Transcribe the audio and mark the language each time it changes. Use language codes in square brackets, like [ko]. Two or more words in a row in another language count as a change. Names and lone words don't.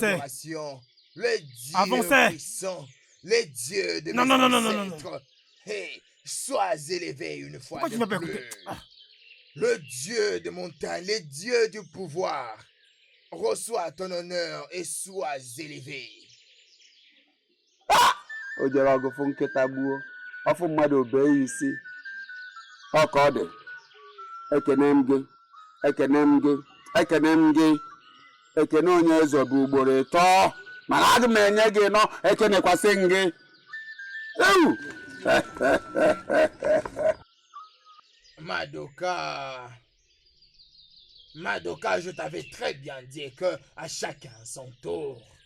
[fr] adoration. Le Dieu Avancez. puissant, le Dieu de Non, mes non, non, non, non, non, ancêtres. Hey, sois élevé une fois Pourquoi de tu m'as pas plus. écouté? Ah. Le Dieu de montagne, le Dieu du pouvoir. Reçois ton honneur et sois élevé. [ig] O jere ọgụfụ nkịta gbuo ọfụ mmadụ obee ya isi. Ọ ka ọ dị. Ekene m gị. Ekene onye eze bụ ugboro 3 mana aga m enye gị nọ ekenekwasị m gị. Ewu! [fr] Madoka, je t'avais très bien dit que à chacun son tour.